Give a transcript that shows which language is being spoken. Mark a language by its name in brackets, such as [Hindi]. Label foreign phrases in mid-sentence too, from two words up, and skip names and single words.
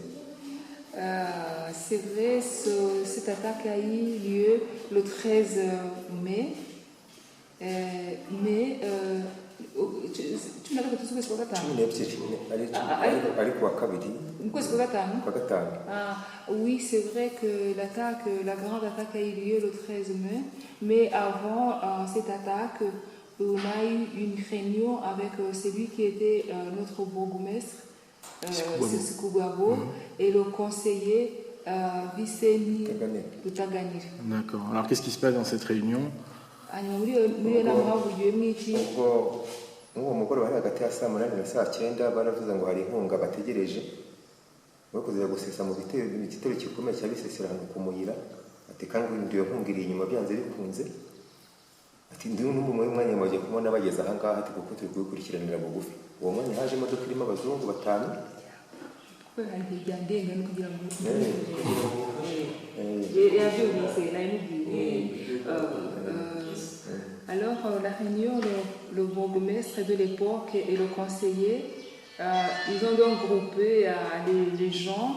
[French] C'est vrai, cette attaque a eu lieu le 13 mai. Tu m'as dit que tu sais quoi? [Kinyarwanda] 12 ariko wa kabiri kwa gatanu. [French] Oui, c'est vrai que la grande attaque a eu lieu le 13 mai, mais avant cette attaque, on a eu une réunion avec celui qui était notre bourgmestre, Sikubwabo, et le conseiller Viceni Rutaganira. D'accord. Alors, qu'est-ce qui se passe dans cette réunion? [Kinyarwanda] ubwo uwo mugoroba ari hagati ya saa 8 na saa 9 baravuze ngo hari inkunga bategereje no kuzira gusesa mu gitero gikomeye cya Bisesera hano ku Muyira. Ati kandi ndiyo nkunga iri inyuma byanze bikunze. Ati ndiyo n'umwe mwanya maje kubona bageze aha ngaha ati kuko turi gukurikiranira bugufi. Uwo mwanya haje imodoka irimo abazungu batanu. [French] Alors, la réunion, le bourgmestre de l'époque et le conseiller, ils ont donc groupé les gens.